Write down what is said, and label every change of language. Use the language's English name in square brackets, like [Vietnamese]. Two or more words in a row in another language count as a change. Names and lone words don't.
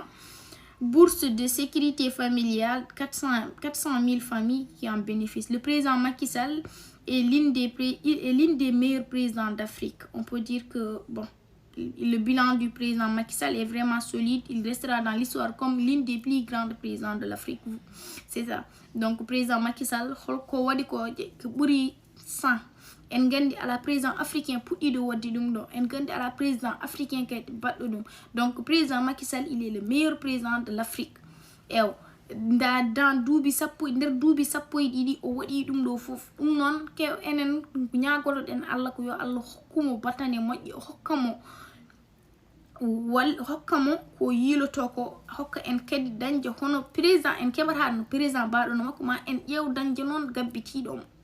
[French] Bourse de sécurité familiale, 400 000 familles qui en bénéficient. Le président Macky Sall est l'une des meilleurs présidents d'Afrique. On peut dire que le bilan du président Macky Sall est vraiment solide. Il restera dans l'histoire comme l'une des plus grandes présidents de l'Afrique. C'est ça. Donc, le président [Fula] Macky Sall, en gandi ala [French] président africain [Fula] puɗɗiɗo waddi ɗum ɗo, en gandi ala [French] président africain [Fula] kadi baɗɗo ɗum. [French] Donc président Macky Sall, il est le meilleur président de l'Afrique. [Fula] Ew dans duuɓi nder duuɓi sappo e ɗiɗi o waɗi ɗum ɗo fof. Ɗum noon kew enen ñagoloɗen Allah ko yo Allah hokkumo batane moƴƴi, hokkamo ko yiloto ko, hokka en kadi dañde hono président en keɓata no président baɗo no makko, ma en ƴeew dañde noon gabbitiɗo.